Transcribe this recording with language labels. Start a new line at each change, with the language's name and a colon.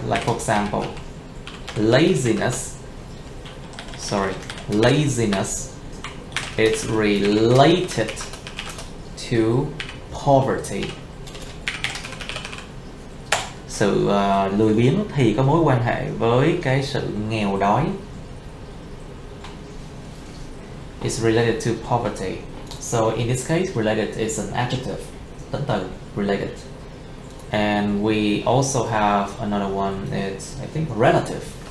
English: Like for example, laziness is related to poverty.
Vietnamese: Sự lười biếng thì có mối quan hệ với cái sự nghèo đói.
English: It's related to poverty. So in this case, related is an adjective.
Vietnamese: Tính từ
English: related. And we also have another one, it's I think relative.